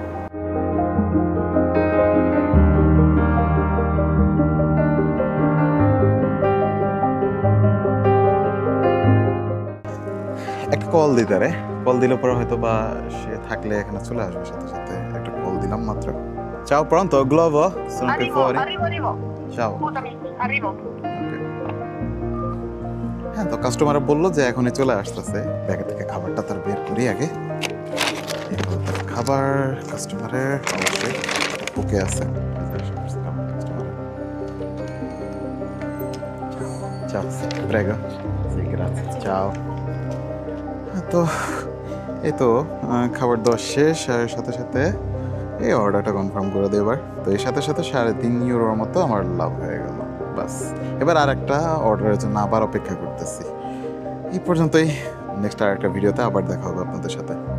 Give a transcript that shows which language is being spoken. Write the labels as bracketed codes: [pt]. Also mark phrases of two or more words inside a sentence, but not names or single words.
[bn] একটা কল দিতে রে, কল দিলে পরে হয়তো বা সে থাকলে এখানে চলে আসবে সাথে সাথে। একটা কল দিলাম মাত্র। [it] Ciao, pronto? Glovo? Sono qui fuori. Arrivo. Ciao. Scusami, arrivo. [bn] হ্যাঁ, তো কাস্টমার বললো যে এখনই চলে আসতেছে। ব্যাগে থেকে খাবারটা তার বের করি আগে। খাবার কাস্টমারের অবশ্যই ওকে আছে। [it] Ciao, prego. Sì, grazie. Ciao. [bn] তো এই তো খাবার দেওয়া শেষ, আর সাথে সাথে এই অর্ডারটা কনফার্ম করে দেবার। তো এর সাথে সাথে 3.5 ইউরোর মতো আমার লাভ হয়ে গেল। বাস, এবার আর একটা অর্ডারের জন্য আবার অপেক্ষা করতেছি। এই পর্যন্তই, নেক্সট আর একটা ভিডিওতে আবার দেখা হবে আপনাদের সাথে।